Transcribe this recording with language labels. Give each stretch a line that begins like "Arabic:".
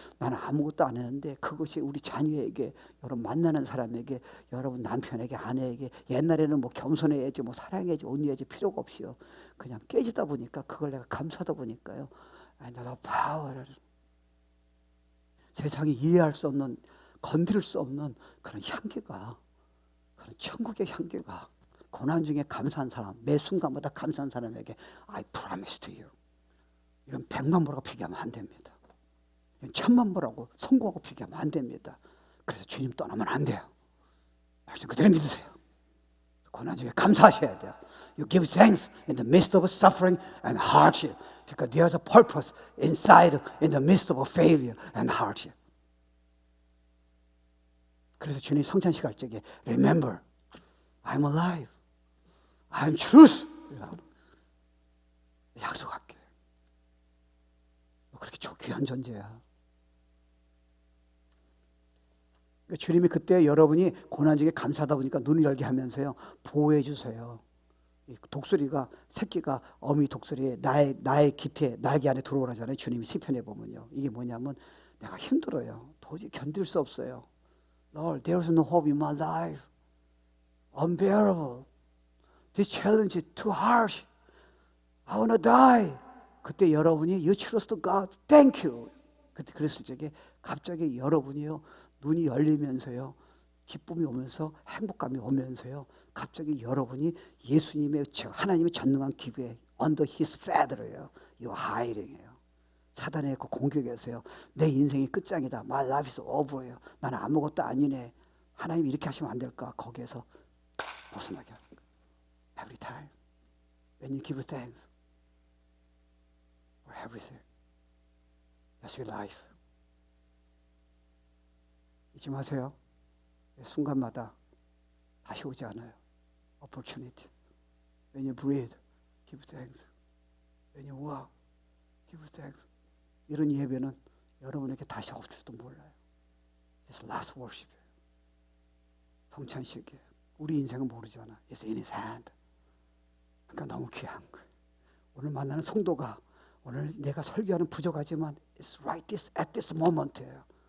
Korean: 나는 아무것도 안 했는데 그것이 우리 자녀에게, 여러분 만나는 사람에게, 여러분 남편에게, 아내에게, 옛날에는 뭐 겸손해야지, 뭐 사랑해야지, 온유해야지 필요가 없이요, 그냥 깨지다 보니까, 그걸 내가 감사하다 보니까요, 나라 파워를, 세상이 이해할 수 없는, 건드릴 수 없는 그런 향기가, 그런 천국의 향기가, 고난 중에 감사한 사람, 매 순간마다 감사한 사람에게
English: I promise to you,
Korean: 이건 100만 보라고 비교하면 안 됩니다. 이건 1000만 보라고 성공하고 비교하면 안 됩니다. 그래서 주님 떠나면 안 돼요. 말씀 그대로 믿으세요. 고난 중에 감사하셔야 돼요.
English: You give thanks in the midst of suffering and hardship, because there's a purpose inside, in the midst of failure and hardship.
Korean: 그래서 주님 성찬식 할 적에
English: Remember, I'm alive, I'm truth,
Korean: 약속할게. 그렇게 귀한 존재야. 그러니까 주님이 그때 여러분이 고난 중에 감사하다 보니까 눈을 열게 하면서요, 보호해 주세요. 독수리가, 새끼가 어미 독수리의 나의 깃에, 날개 안에 들어오라잖아요. 주님이 시편에 보면요. 이게 뭐냐면, 내가 힘들어요. 도저히 견딜 수 없어요.
English: Lord, there's no hope in my life. Unbearable. This challenge is too harsh. I want to die.
Korean: 그때 여러분이
English: You trust God, thank you.
Korean: 그때 그랬을 적에 갑자기 여러분이요, 눈이 열리면서요, 기쁨이 오면서, 행복감이 오면서요, 갑자기 여러분이 예수님의, 하나님의 전능한 기부에
English: under His feather
Korean: 예요.
English: You hiding이에요.
Korean: 사단의 그 공격에서요, 내 인생이 끝장이다,
English: My life is over
Korean: 예요. 나는 아무것도 아니네, 하나님이 이렇게 하시면 안 될까, 거기에서 벗어나게 하는 거예요.
English: Every time when you give thanks for everything, that's your life.
Korean: 잊지 마세요. 순간마다 다시 오지 않아요.
English: Opportunity. When you breathe, give thanks. When you walk, give thanks.
Korean: 이런 예배는 여러분에게 다시 없을지도 몰라요.
English: It's last worship.
Korean: 성찬식이에요. 우리 인생은 모르잖아.
English: It's in His hand.
Korean: 그러니까 너무 귀한 거예요. 오늘 만나는 성도가, 오늘 내가 설교하는 부족하지만
English: It's right at this moment
Korean: 예요.